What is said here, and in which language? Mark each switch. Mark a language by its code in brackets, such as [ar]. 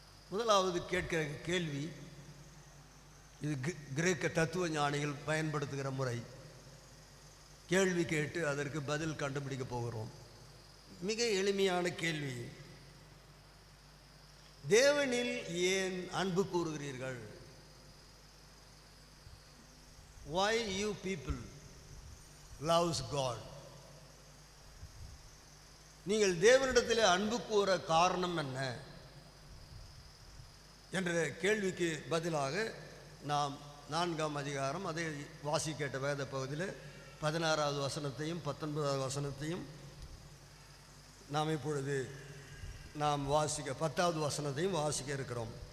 [ta] முதலாவது கேட்கிற கேள்வி, இது கிரேக்க தத்துவ ஞானிகள் பயன்படுத்துகிற முறை. கேள்வி கேட்டு அதற்கு பதில் கண்டுபிடிக்க போகிறோம். மிக எளிமையான கேள்வி, தேவனில் ஏன் அன்பு கூறுகிறீர்கள்? [en] Why you people loves God? [ta] நீங்கள் தேவனிடத்தில் அன்பு கூற காரணம் என்ன என்ற கேள்விக்கு பதிலாக நாம் 4ஆம் அதிகாரம் அதை வாசி கேட்ட வேத பகுதியில் 16வது வசனத்தையும் 19வது வசனத்தையும் நாம் இப்பொழுது வாசிக்க 10வது வசனத்தையும் வாசிக்க இருக்கிறோம்.